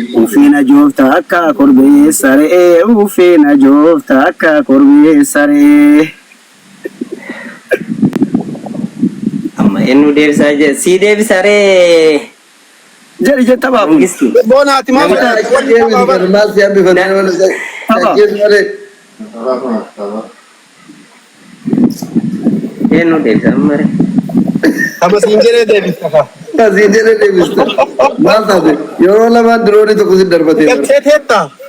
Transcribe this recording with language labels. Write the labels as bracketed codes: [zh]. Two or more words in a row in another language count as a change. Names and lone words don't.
[om] Uffina joofta akka korbeessa re'ee, uffina joofta akka korbeessa re'ee. Amma eenyu deebisaa jee, sii deebisa ree. Jari jetta baabu. Mangisti. Bonaati, maal Namni taate? Maal si hambifatee wala sa-, Taba. sajjees malee. Eenyu deebisa amma ree. Amma siin jedhee deebista ka. Ka siin jedhee deebista. Maal taate? Yeroo lamaan diroonii tokko si darbatee jira. Galchee teetta.